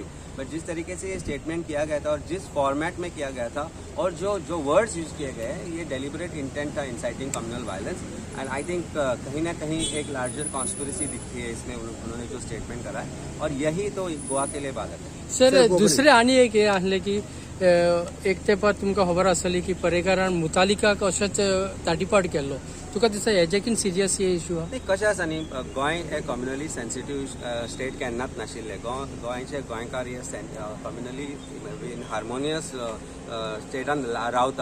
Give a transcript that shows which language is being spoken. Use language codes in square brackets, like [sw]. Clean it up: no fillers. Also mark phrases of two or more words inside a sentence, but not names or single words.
[hi] बट जिस तरीके से ये स्टेटमेंट किया गया था और जिस फॉर्मेट में किया गया था और जो वर्ड्स यूज किए गए हैं, ये [en] deliberate intent [hi] था, [en] inciting communal violence. and I think [hi] कहीं ना कहीं एक [en] larger conspiracy [hi] दिखती है इसमें, उन्होंने जो स्टेटमेंट करा है, और यही तो गोवा के लिए बाधक है. [kok] सर दुसरे आनी एक हे आसले की एक तेंपार तुमकां खबर आसली की पर्रेकारान मुतालिकाक अशेंच ताटीपाट केल्लो. तुका दिसता हेजेकीन सिरियस हे इश्यू आहा? कशें आसा न्ही, गोंय हे [en] communally sensitive state [kok] केन्नाच नाशिल्लें. गोंयचे गोंयकार हे [en] communally in harmonious [kok] स्टेटान रावता.